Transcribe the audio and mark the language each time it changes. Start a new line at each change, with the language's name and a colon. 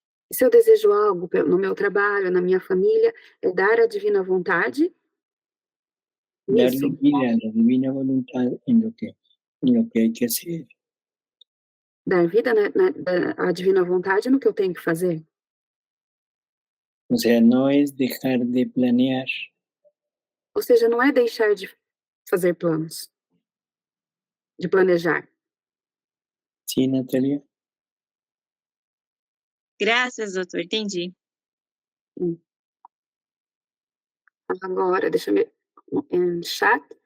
Portuguese: E se eu desejo algo no meu trabalho, na minha família, é dar a divina vontade
Spanish: Darle
Portuguese: nisso,
Spanish: vida a la divina voluntad en lo que hay que hacer.
Portuguese: dar vida à divina vontade no que eu tenho que fazer.
Spanish: O sea, no es dejar de planear,
Portuguese: Ou seja, não é deixar de fazer planos, de planejar.
Spanish: ¿sí, Natalia?
Portuguese: Graças, doutor, entendi. Agora, deixa eu ver em chat.